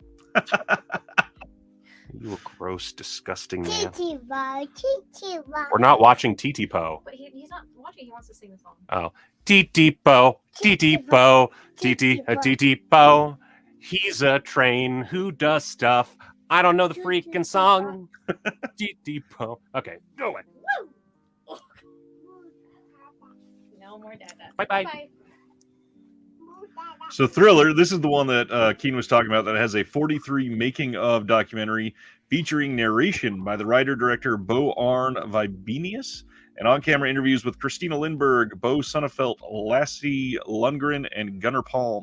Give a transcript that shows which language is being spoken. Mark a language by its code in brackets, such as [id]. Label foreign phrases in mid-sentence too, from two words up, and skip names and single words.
[en] You a gross, disgusting man. Titi-bo. We're not watching Titi-Po. But he's not watching. He wants to sing the song. Oh, Titi-Po, Titi-Po, Titi-Po. He's a train who does stuff. I don't know the freaking song. Titi-Po. Okay, go away. No more dada. Bye-bye. So Thriller, this is the one that Keene was talking about that has a 43 making of documentary featuring narration by the writer-director Bo Arne Vibenius and on-camera interviews with Christina Lindberg, Bo Sonnefeld, Lassie Lundgren, and Gunnar Palm.